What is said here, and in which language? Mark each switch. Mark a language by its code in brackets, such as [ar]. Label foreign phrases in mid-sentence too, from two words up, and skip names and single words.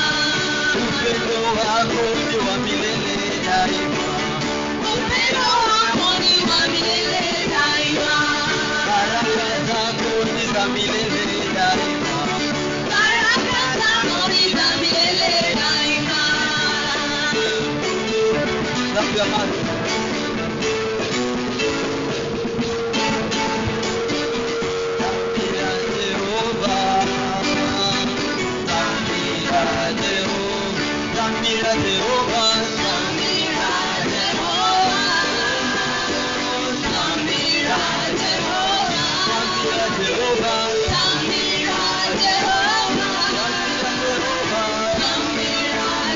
[sw] Upendo wako ni wa milele daima. Upendo wako ni wa milele daima. Baraka zako ni za milele daima. Baraka zako ni za milele daima. [en] Clap your hands. [sw] Zamira Jehovah, Zamira Jehovah, Zamira Jehovah, Zamira Jehovah, Zamira Jehovah, Zamira Jehovah, Zamira Jehovah, Zamira